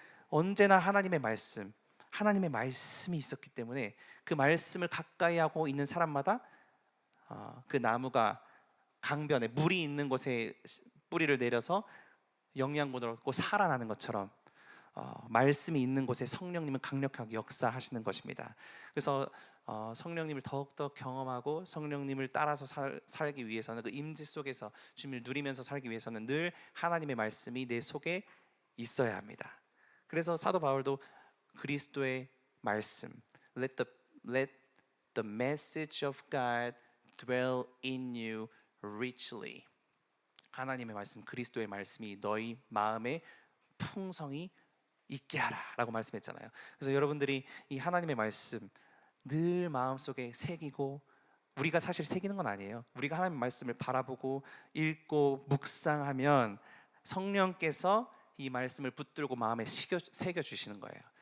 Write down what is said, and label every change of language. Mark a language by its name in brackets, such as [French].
[Korean] 언제나 하나님의 말씀이 있었기 때문에, 그 말씀을 가까이 하고 있는 사람마다 그 나무가 강변에, 물이 있는 곳에 뿌리를 내려서 영양분을 얻고 살아나는 것처럼, 말씀이 있는 곳에 성령님은 강력하게 역사하시는 것입니다. 그래서 성령님을 더욱더 경험하고 성령님을 따라서 살기 위해서는, 그 임재 속에서 주님을 누리면서 살기 위해서는 늘 하나님의 말씀이 내 속에 있어야 합니다. 그래서 사도 바울도 그리스도의 말씀, [English] let the message of God dwell in you richly. [Korean] 하나님의 말씀, 그리스도의 말씀이 너희 마음에 풍성히 있게 하라 라고 말씀했잖아요. 그래서 여러분들이 이 하나님의 말씀 늘 마음속에 새기고, 우리가 사실 새기는 건 아니에요. 우리가 하나님의 말씀을 바라보고 읽고 묵상하면 성령께서 이 말씀을 붙들고 마음에 새겨주시는 거예요.